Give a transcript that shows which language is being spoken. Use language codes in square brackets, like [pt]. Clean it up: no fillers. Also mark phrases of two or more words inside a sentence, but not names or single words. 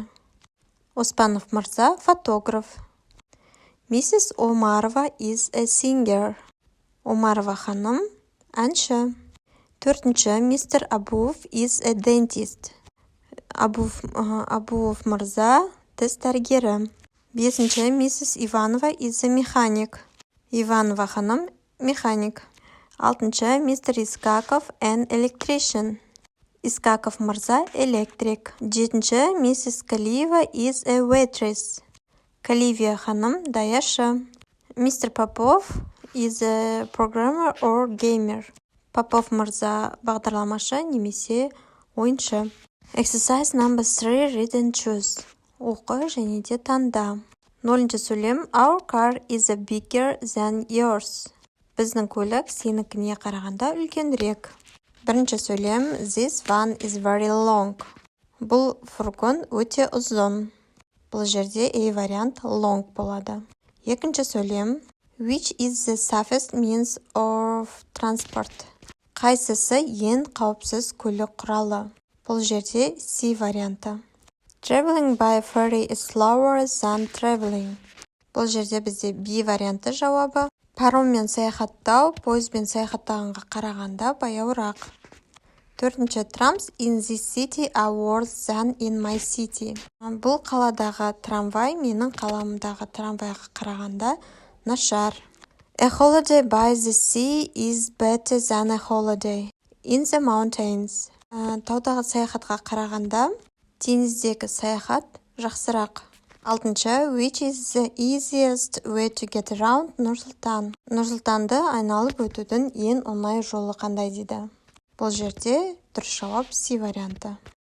[kk] Оспанов мырза фотограф. [en] Mrs. Омарова is a singer. [kk] Омарова ханым әнші. 4-ші Mr. [en] Абуов is a dentist. [kk] Абуов мырза тіс дәрігері. [en] 5-ші Mrs. Иванова is a mechanic. [kk] Иванова ханым механик. 6-ші Mr. [en] Искаков an electrician. [kk] Искаков мырза электрик. [en] 7-ші Mrs. Калиева is a waitress. [kk] Каливия ханым даяшы. Mr. [en] Попов is a programmer or gamer. [kk] Попов мырза бағдарламашы немесе ойыншы. [en] Exercise number 3, read and choose. [kk] Оқы және де таңда. 0-ші сөйлем, [en] our car is a bigger than yours. [kk] Біздің көлік сенікіне қарағанда үлкенірек. 1-ші сөйлем, [en] this one is very long. [kk] Бұл фургон өте ұзын. Бұл жерде A вариант long болады. 2-ші сөйлем, [en] which is the safest means of transport. [kk] Қайсысы ең қауіпсіз көлік құралы? Бұл жерде C варианты. [en] Traveling by ferry is slower than traveling. [kk] Бұл жерде бізде B варианты жауабы. Пароммен саяхаттау, пойызбен саяхаттағанға қарағанда баяуырақ. [en] 4-ші trams in this city are worse than in my city. [kk] Бұл қаладағы трамвай менің қаламдағы трамвайға қарағанда нашар. [en] A holiday by the sea is better than a holiday in the mountains. [kk] Таудағы саяхатқа қарағанда теңіздегі саяхат жақсырақ. [en] 6-ші which is the easiest way to get around Нұрсұлтан. [kk] Нұрсұлтанды айналып өтудің ең оңай жолы қандай дейді. Бұл жерде дұрыс жауап C варианты.